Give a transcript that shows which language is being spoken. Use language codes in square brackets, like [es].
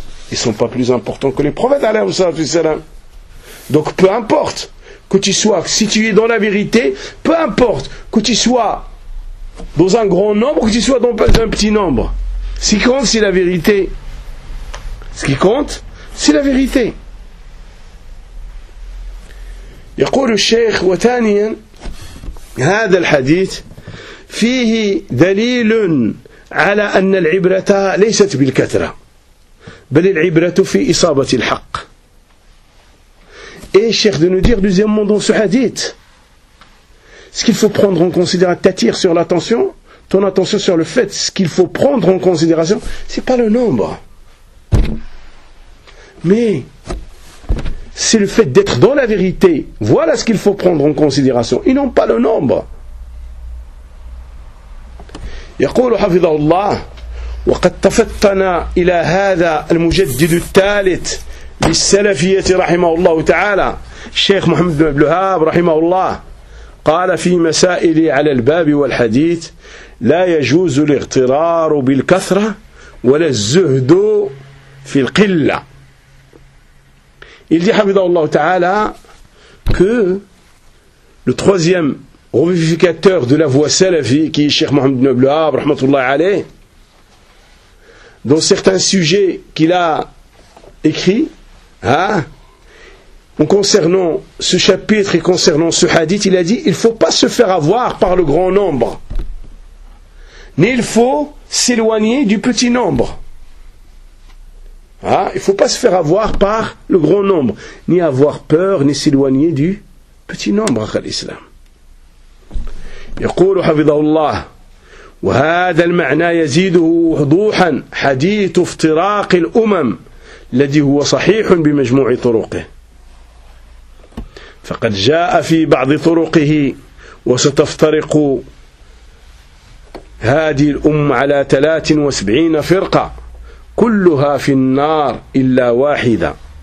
[fr] Ils ne sont pas plus importants que les prophètes alayhi salatu wassalam. Donc peu importe que tu sois situé dans la vérité, peu importe que tu sois dans un grand nombre, que tu sois dans un petit nombre. Ce qui compte, c'est la vérité. Ce qui compte, c'est la vérité. [ar] يقول الشيخ وثانيا هذا الحديث فيه دليل على أن العبرة ليست بالكثرة بل العبرة في إصابة الحق. [fr] Et cher de nous dire, deuxièmement dans ce hadith, ce qu'il faut prendre en considération, t'attire sur l'attention, ton attention sur le fait, ce qu'il faut prendre en considération, c'est pas le nombre. Mais, c'est le fait d'être dans la vérité. Voilà ce qu'il faut prendre en considération. Et non pas le nombre. [ar] يقول حفظه الله وقد تفتنا إلى هذا المجدد الثالث للسلفية رحمه الله تعالى الشيخ محمد بن عبد الوهاب رحمه الله قال في مسائل على الباب والحديث لا يجوز الاغترار بالكثرة ولا الزهد في القلة [fr] il dit [ar] حفظه الله تعالى [fr] que le troisième revivificateur de la voie salafi qui est الشيخ محمد بن عبد الوهاب [ar] رحمه الله عليه [fr] dans certains sujets qu'il a écrit Hein? Concernant ce chapitre et concernant ce hadith, il a dit il ne faut pas se faire avoir par le grand nombre, mais il faut s'éloigner du petit nombre. Hein? Il ne faut pas se faire avoir par le grand nombre, ni avoir peur, ni s'éloigner du petit nombre. [ar] يقول حفظه الله وهذا المعنى يزيده وضوحا حديث افتراق الأمم الذي هو صحيح بمجموع طرقه فقد جاء في بعض طرقه وستفترق هذه الأمة على 73 فرقة كلها في النار إلا واحدة